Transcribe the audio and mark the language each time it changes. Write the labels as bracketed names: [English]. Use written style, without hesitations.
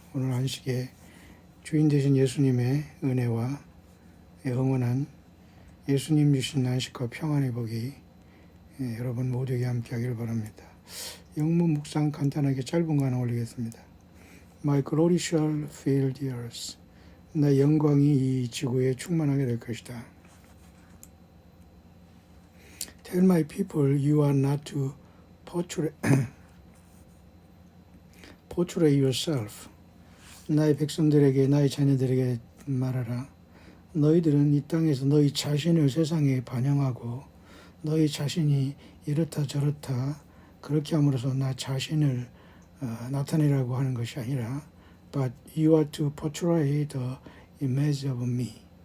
[Korean] 오늘 안식에 주인 되신 예수님의 은혜와 영원한 예수님 주신 안식과 평안의 복이 여러분 모두에게 함께하기를 바랍니다. 영문 묵상 간단하게 짧은 거 하나 올리겠습니다. [English] My glory shall fill the earth. [Korean] 나의 영광이 이 지구에 충만하게 될 것이다. [English] Tell my people you are not to portray yourself. [Korean] 나의 백성들에게 나의 자녀들에게 말하라. 너희들은 이 땅에서 너희 자신을 세상에 반영하고 너희 자신이 이렇다 저렇다 그렇게 함으로써 나 자신을 나타내라고 하는 것이 아니라 [English] But you are to portray the image of me.